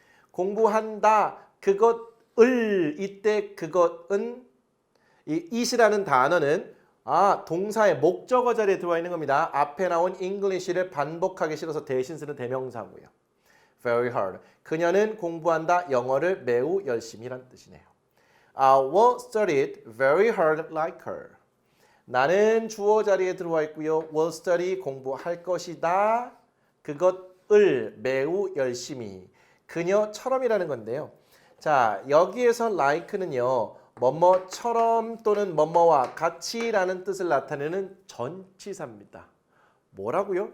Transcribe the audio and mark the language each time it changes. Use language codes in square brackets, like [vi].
[ko] 공부한다 그것을 이때 그것은 이 it이라는 단어는 동사의 목적어 자리에 들어와 있는 겁니다. 앞에 나온 English를 반복하기 싫어서 대신 쓰는 대명사고요. [en] Very hard. [ko] 그녀는 공부한다 영어를 매우 열심히란 뜻이네요. [en] I will study it very hard like her. [ko] 나는 주어 자리에 들어와 있고요. [en] will study [ko] 공부할 것이다. 그것을 매우 열심히. 그녀처럼이라는 건데요. 자, 여기에서 like는요. 뭐뭐처럼 또는 뭐뭐와 같이라는 뜻을 나타내는 전치사입니다. 뭐라고요?